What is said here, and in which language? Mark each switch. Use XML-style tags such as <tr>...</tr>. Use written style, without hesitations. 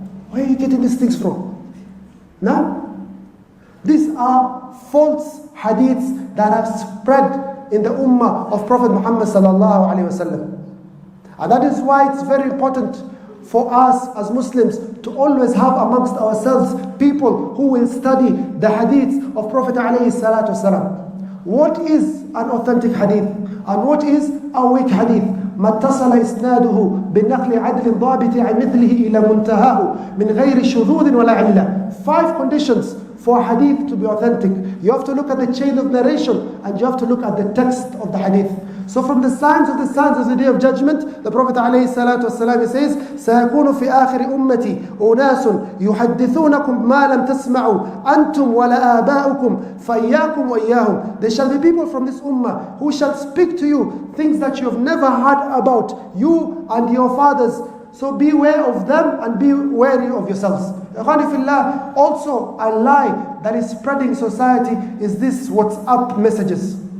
<en>Where are you getting these things from? Now, these are false hadiths that have spread in the ummah of Prophet Muhammad sallallahu alaihi wasallam. And that is why it's very important for us as Muslims to always have amongst ourselves people who will study the hadiths of Prophet alayhi salatu wasalam. What is an authentic hadith and what is a weak hadith?</en> <ar>ما اتصل إسناده بالنقل عدل ضابط عن مثله إلى منتهاه من غير شذوذ ولا علة.</ar> <en>5 conditions for a hadith to be authentic. You have to look at the chain of narration and you have to look at the text of the hadith. So from the signs of the day of judgment, the Prophet ﷺ says,</en> <ar>سيكون في آخر أمتي أناس يحدثونكم ما لم تسمعوا أنتم ولا آباؤكم فإياكم وإياهم.</ar> <en>There shall be people from this ummah who shall speak to you things that you have never heard about, you and your fathers. So beware of them and be wary of yourselves. Also, a lie that is spreading in society is this WhatsApp messages.</en>